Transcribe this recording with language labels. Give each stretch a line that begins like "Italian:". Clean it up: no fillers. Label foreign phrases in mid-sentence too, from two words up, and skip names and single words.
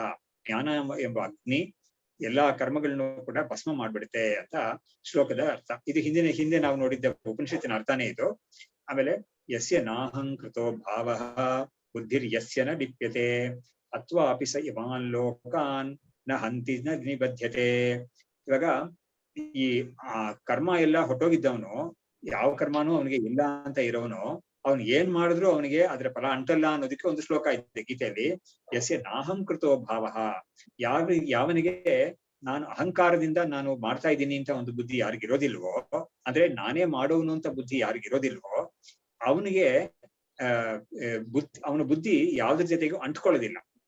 Kannada: ಜ್ಞಾನ ಎಂಬ ಅಗ್ನಿ ಎಲ್ಲಾ ಕರ್ಮಗಳನ್ನು ಕೂಡ ಭಸ್ಮ ಮಾಡ್ಬಿಡುತ್ತೆ ಅಂತ ಶ್ಲೋಕದ ಅರ್ಥ. ಇದು ಹಿಂದೆ ನಾವು ನೋಡಿದ್ದ ಉಪನಿಷತ್ತಿನ ಅರ್ಥನೇ ಇದು.
Sanskrit: ಆಮೇಲೆ ಯಸ್ಯ ನಾಹಂಕೃತೋ ಭಾವಃ ಬುದ್ಧಿರ್ ಯಸ್ಯ ನ ಲಿಪ್ಯತೆ ಅಥ್ವಾಪಿ ಸ ಇಮಾನ್ ಲೋಕಾನ್ ನ ಹಂತಿ ನ ನಿಬದ್ಧತೆ.
Kannada: ಇವಾಗ ಈ ಕರ್ಮ ಎಲ್ಲ ಹೊಟ್ಟೋಗಿದ್ದವನು, ಯಾವ ಕರ್ಮನೂ ಅವನಿಗೆ ಇಲ್ಲ ಅಂತ ಇರೋನು, ಅವ್ನು ಏನ್ ಮಾಡಿದ್ರು ಅವನಿಗೆ ಅದ್ರ ಫಲ ಅಂಟಲ್ಲ ಅನ್ನೋದಕ್ಕೆ ಒಂದು ಶ್ಲೋಕ ಇದೆ ಗೀತೆಯಲ್ಲಿ.
Sanskrit: ಯಸ್ಯ ನಾಹಂಕೃತೋ ಭಾವಃ,
Kannada: ಯಾವನಿಗೆ ನಾನು ಅಹಂಕಾರದಿಂದ ನಾನು ಮಾಡ್ತಾ ಇದ್ದೀನಿ ಅಂತ ಒಂದು ಬುದ್ಧಿ ಯಾರಿಗಿರೋದಿಲ್ವೋ, ಅಂದ್ರೆ ನಾನೇ ಮಾಡೋನು ಅಂತ ಬುದ್ಧಿ ಯಾರಿಗಿರೋದಿಲ್ವೋ ಅವನಿಗೆ ಅವನ ಬುದ್ಧಿ ಯಾವ್ದ್ರ ಜೊತೆಗೂ ಅಂಟ್ಕೊಳ್ಳೋದಿಲ್ಲ.